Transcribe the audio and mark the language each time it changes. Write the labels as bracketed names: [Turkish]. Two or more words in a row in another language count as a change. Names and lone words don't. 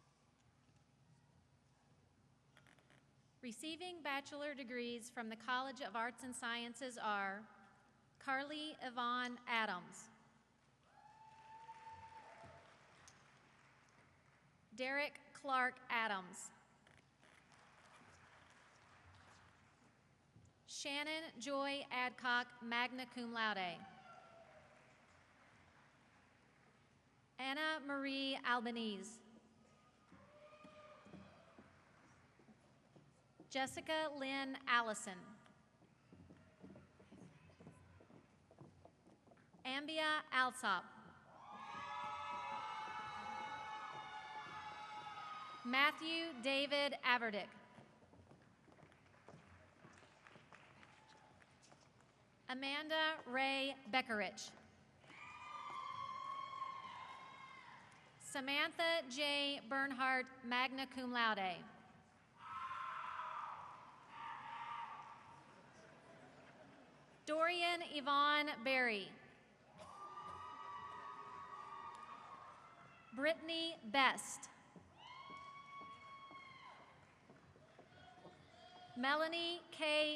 [English] Receiving bachelor degrees from the College of Arts and Sciences are Carly Yvonne Adams, Derek Clark Adams, Shannon Joy Adcock, [Latin] magna cum laude, [English] Anna Marie Albanese, Jessica Lynn Allison, Ambia Alsop, Matthew David Averdick, Amanda Ray Beckerich, Samantha J. Bernhardt, [Latin] magna cum laude, [English] Dorian Yvonne Berry, Brittany Best, Melanie K.